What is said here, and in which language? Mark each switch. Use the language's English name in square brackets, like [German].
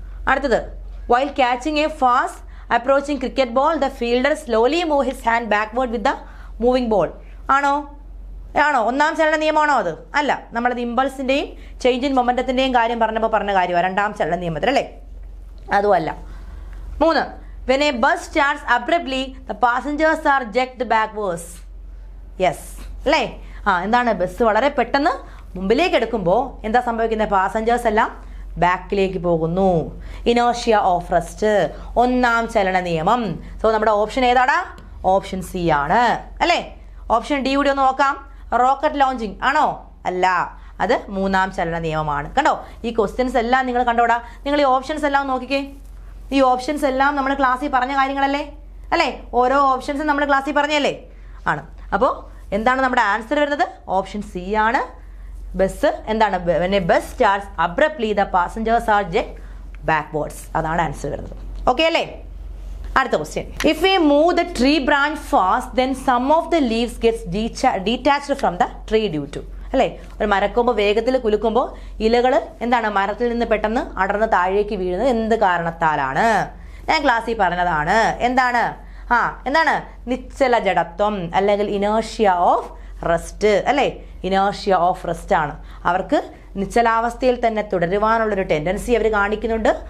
[English] അടുത്തത്, while catching a fast approaching cricket ball the fielder slowly move his hand backward with the moving ball. ആണോ? [Malayalam] ഒന്നാം ചലന നിയമമാണോ അത്? അല്ല. നമ്മളത് ഇമ്പൾസിന്റെയും ചേഞ്ച് ഇൻ മൊമെന്റത്തിന്റെയും കാര്യം പറഞ്ഞപ്പോൾ പറഞ്ഞ കാര്യമാണ് രണ്ടാം ചലന നിയമത്തിൽ അല്ലേ? അതുമല്ല. [English] 3, when a bus starts abruptly the passengers are jerked backwards. [Malayalam] Yes അല്ലേ? എന്താണ്? ബസ് വളരെ പെട്ടെന്ന് മുമ്പിലേക്ക് എടുക്കുമ്പോൾ എന്താ സംഭവിക്കുന്നത്? പാസഞ്ചേഴ്സ് എല്ലാം ബാക്കിലേക്ക് പോകുന്നു. ഇനേർഷ്യ ഓഫ് റെസ്റ്റ്, ഒന്നാം ചലന നിയമം. സോ നമ്മുടെ ഓപ്ഷൻ ഏതാടാ? ഓപ്ഷൻ സി ആണ് അല്ലേ? ഓപ്ഷൻ ഡി കൂടി ഒന്ന് നോക്കാം. റോക്കറ്റ് ലോഞ്ചിങ് ആണോ? അല്ല. അത് മൂന്നാം ചലന നിയമമാണ്. കണ്ടോ? ഈ ക്വസ്റ്റ്യൻസ് എല്ലാം നിങ്ങൾ കണ്ടോടാ. നിങ്ങൾ ഈ ഓപ്ഷൻസ് എല്ലാം നോക്കിക്കേ. ഈ ഓപ്ഷൻസ് എല്ലാം നമ്മൾ ക്ലാസ്സിൽ പറഞ്ഞ കാര്യങ്ങളല്ലേ അല്ലേ? ഓരോ ഓപ്ഷൻസും നമ്മൾ ക്ലാസ്സിൽ പറഞ്ഞല്ലേ? ആണ്. അപ്പോൾ എന്താണ് നമ്മുടെ ആൻസർ വരുന്നത്? ഓപ്ഷൻ സി ആണ്. ബസ് എന്താണ്? [English] when a bus starts abruptly the passengers are jerked backwards. [Malayalam] അതാണ് ആൻസർ വരുന്നത്. ഓക്കെ അല്ലേ? അടുത്ത question. [English] If we move the tree branch fast then some of the leaves gets detached from the tree due to. [Malayalam] അല്ലേ? ഒരു മരക്കൊമ്പ് വേഗത്തിൽ കുലുക്കുമ്പോൾ ഇലകൾ എന്താണ്? മരത്തിൽ നിന്ന് പെട്ടെന്ന് അടർന്ന് താഴേക്ക് വീഴുന്നത് എന്ത് കാരണത്താലാണ്? ഞാൻ ക്ലാസ്സിൽ പറഞ്ഞതാണ്. എന്താണ്? നിശ്ചല ജഡത്വം അല്ലെങ്കിൽ ഇനേർഷ്യ ഓഫ് റെസ്റ്റ് അല്ലേ? ഇനേർഷ്യ ഓഫ് റെസ്റ്റ് ആണ്. അവർക്ക് നിശ്ചലാവസ്ഥയിൽ തന്നെ തുടരുവാനുള്ളൊരു ടെൻഡൻസി അവർ കാണിക്കുന്നുണ്ട്.